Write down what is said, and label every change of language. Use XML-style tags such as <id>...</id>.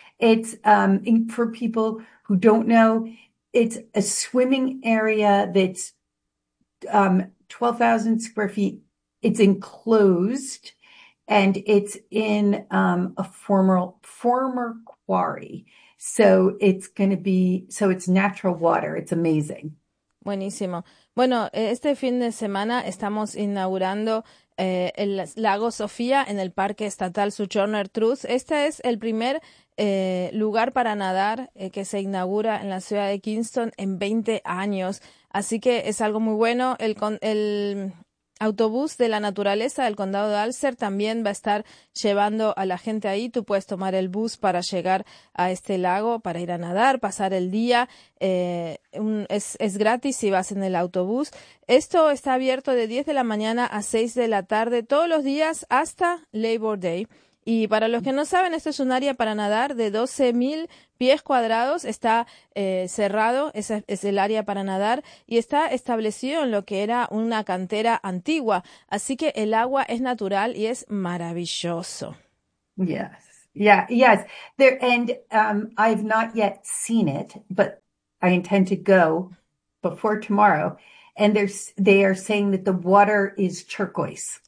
<en>It's for people who don't know, it's a swimming area that's 12,000 square feet. It's enclosed, and it's in a former quarry. So it's going to be, so it's natural water. It's amazing.</en> <es>Buenísimo. Bueno, este fin de semana estamos inaugurando el Lago Sofía en el Parque Estatal Sojourner Truth. Este es el primer lugar para nadar que se inaugura en la ciudad de Kingston en 20 años. Así que es algo muy bueno. El autobús de la naturaleza del condado de Ulster también va a estar llevando a la gente ahí. Tú puedes tomar el bus para llegar a este lago, para ir a nadar, pasar el día. Es gratis si vas en el autobús. Esto está abierto de 10 de la mañana a 6 de la tarde todos los días hasta Labor Day. Y para los que no saben, esto es un área para nadar de 12.000 pies cuadrados. Está cerrado, es el área para nadar, y está establecido en lo que era una cantera antigua. Así que el agua es natural y es maravilloso.</es> <en>Yes, yeah, yes. There, and I've not yet seen it, but I intend to go before tomorrow. And they are saying that the water is turquoise.</en>